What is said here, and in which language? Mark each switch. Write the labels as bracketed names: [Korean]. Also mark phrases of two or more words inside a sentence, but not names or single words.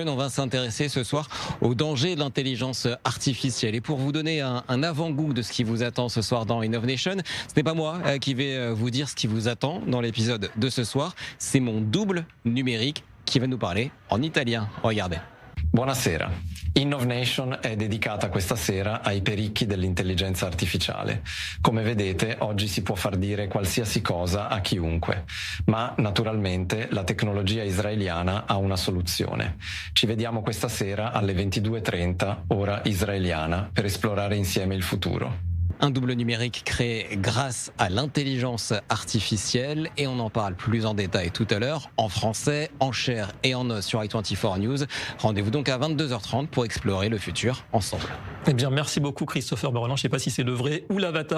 [French] On va s'intéresser ce soir aux dangers de l'intelligence artificielle. Et pour vous donner un avant-goût de ce qui vous attend ce soir dans Innovation, ce n'est pas moi qui vais vous dire ce qui vous attend dans l'épisode de ce soir, c'est mon double numérique qui va nous parler en italien. Regardez. [Italian] Buonasera. Innovation è dedicata questa sera ai pericchi dell'intelligenza artificiale. Come vedete, oggi si può far dire qualsiasi cosa a chiunque, ma naturalmente la tecnologia israeliana ha una soluzione. Ci vediamo questa sera alle 22:30, ora israeliana, per esplorare insieme il futuro. [French] Un double numérique créé grâce à l'intelligence artificielle et on en parle plus en détail tout à l'heure, en français, en chair et en os sur i24 News. Rendez-vous donc à 22h30 pour explorer le futur ensemble. Eh bien, merci beaucoup Christopher Barolin. Je ne sais pas si c'est le vrai ou l'avatar.